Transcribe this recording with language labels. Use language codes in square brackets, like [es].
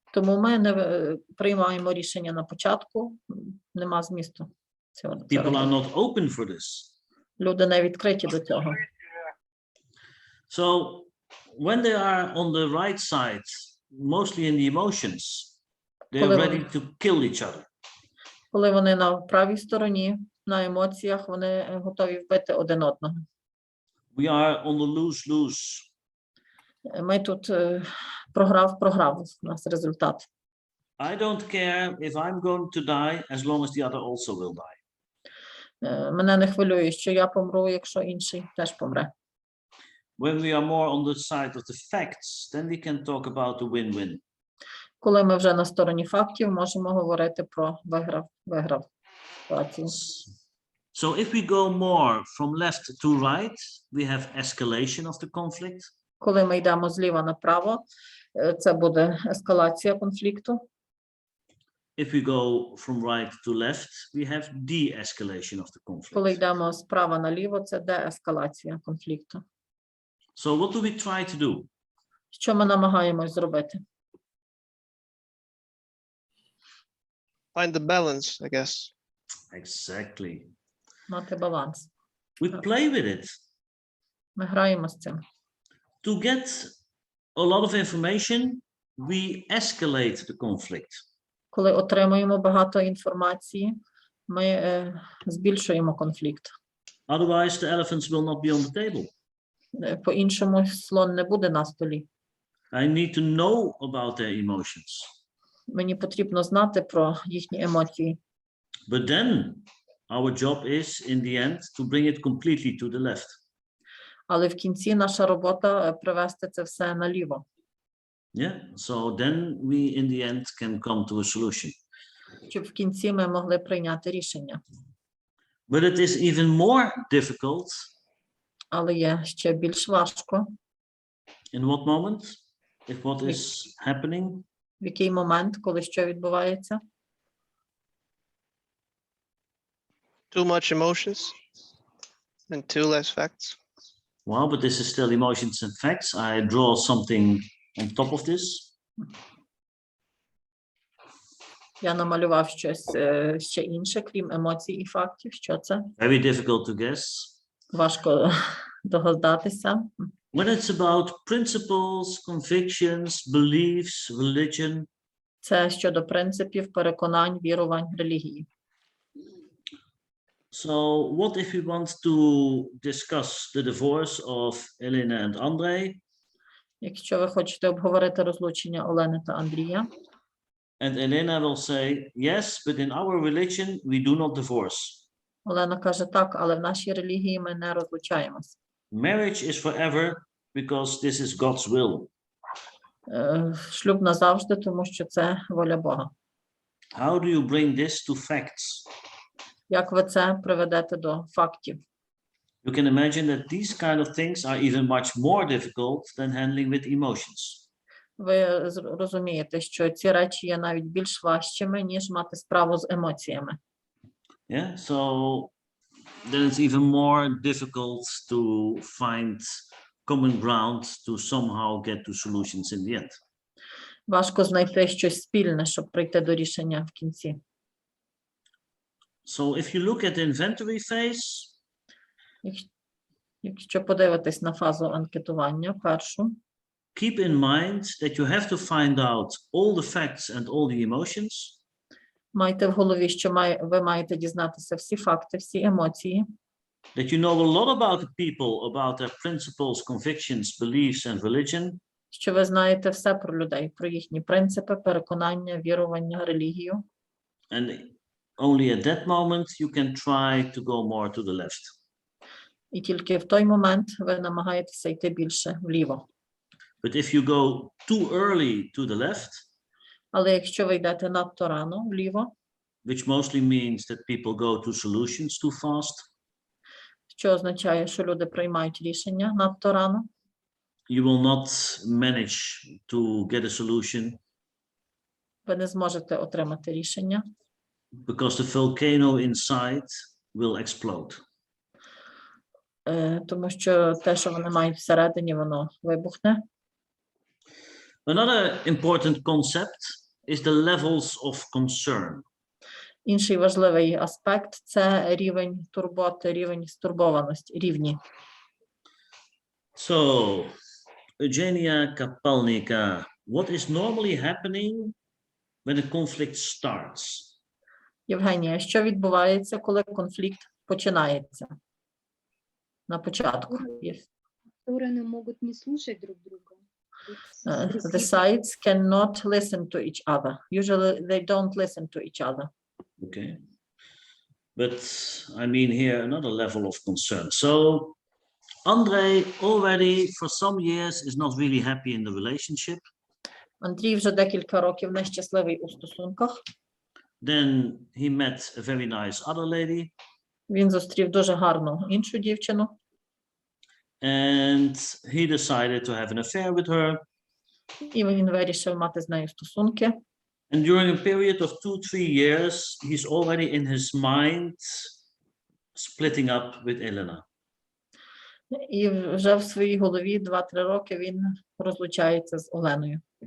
[uk] Тому ми не приймаємо рішення на початку, нема змісту цього. [en] People are not open for this. [uk] Люди не відкриті до цього. [en] So when they are on the right side, mostly in the emotions, they are ready to kill each other. [uk] Коли вони на правій стороні, на емоціях, вони готові вбити один одного. [en] We are on the lose-lose. [uk] Ми тут програв у нас результат. [en] I don't care if I'm going to die as long as the other also will die. [uk] Мене не хвилює, що я помру, якщо інший теж помре. [en] When we are more on the side of the facts, then we can talk about the win-win. [uk] Коли ми вже на стороні фактів, можемо говорити про виграв ситуацію. [en] So if we go more from left to right, we have escalation of the conflict. [uk] Коли ми йдемо зліва направо, це буде ескалація конфлікту. [en] If we go from right to left, we have de-escalation of the conflict. [uk] Коли йдемо справа наліво, це деескалація конфлікту. [en] So what do we try to do? [uk] Що ми намагаємось зробити? [en] Find the balance, I guess. Exactly. [uk] Мати баланс. [en] We play with it. [uk] Ми граємо з цим. [en] To get a lot of information, we escalate the conflict. [uk] Коли отримуємо багато інформації, ми збільшуємо конфлікт. [en] Otherwise, the elephants will not be on the table. [uk] По-іншому слон не буде на столі. [en] I need to know about their emotions. [uk] Мені потрібно знати про їхні емоції. [en] But then our job is, in the end, to bring it completely to the left. [uk] Але в кінці наша робота привести це все наліво. [en] Yeah. So then we, in the end, can come to a solution. [uk] Щоб в кінці ми могли прийняти рішення. [en] But it is even more difficult. [uk] Але є ще більш важко. [en] In what moment? If what is happening? [uk] В який момент, коли що відбувається? [en] Too much emotions and too less facts. Well, but this is still emotions and facts. I draw something on top of this. [uk] Я намалював щось ще інше, крім емоцій і фактів. Що це? [en] Very difficult to guess. [uk] Важко догадатися. [en] When it's about principles, convictions, beliefs, religion. [uk] Це щодо принципів, переконань, вірувань, релігії. [en] So what if we want to discuss the divorce of Elena and Andrei? [uk] Якщо ви хочете обговорити розлучення Олени та Андрія. [en] And Elena will say, yes, but in our religion we do not divorce. [uk] Олена каже, так, але в нашій релігії ми не розлучаємось. [en] Marriage is forever because this is God's will. [uk] Шлюб назавжди, тому що це воля Бога. [en] How do you bring this to facts? [uk] Як ви це приведете до фактів? [en] You can imagine that these kind of things are even much more difficult than handling with emotions. [uk] Ви розумієте, що ці речі є навіть більш важчими, ніж мати справу з емоціями. [en] Yeah, so then it's even more difficult to find common ground to somehow get to solutions in the end. [uk] Важко знайти щось спільне, щоб прийти до рішення в кінці. [en] So if you look at the inventory phase, [uk] якщо подивитись на фазу анкетування, першу, [en] keep in mind that you have to find out all the facts and all the emotions. [uk] Майте в голові, що ви маєте дізнатися всі факти, всі емоції. [en] That you know a lot about the people, about their principles, convictions, beliefs and religion. [uk] Що ви знаєте все про людей, про їхні принципи, переконання, вірування, релігію. [en] And only at that moment you can try to go more to the left. [uk] І тільки в той момент ви намагаєтеся йти більше вліво. [en] But if you go too early to the left, [uk] але якщо ви йдете надто рано вліво, [en] which mostly means that people go to solutions too fast, [uk] що означає, що люди приймають рішення надто рано, [en] you will not manage to get a solution. [uk] Ви не зможете отримати рішення. [en] Because the volcano inside will explode. [uk] Тому що те, що вони мають всередині, воно вибухне. [en] Another important concept is the levels of concern. [uk] Інший важливий аспект – це рівень турботи, рівень стурбованості, рівні. [en] So, Eugenia Kapalnika, what is normally happening when a conflict starts? [uk] Євгенія, що відбувається, коли конфлікт починається? На початку. [ru] Стороны могут не слушать друг друга. [en] The sides cannot listen to each other. Usually they don't listen to each other. Okay. But I mean here another level of concern. So Andrei already for some years is not really happy in the relationship. [uk] Андрій вже декілька років нещасливий у стосунках. [en] Then he met a very nice other lady. [uk] Він зустрів дуже гарну іншу дівчину. [en] And he decided to have an affair with her. [uk] І він вирішив мати з нею стосунки. [en] And during a period of 2-3 years, he's already in his mind splitting up with Elena. [uk] І вже в своїй голові 2-3 роки він розлучається з Оленою.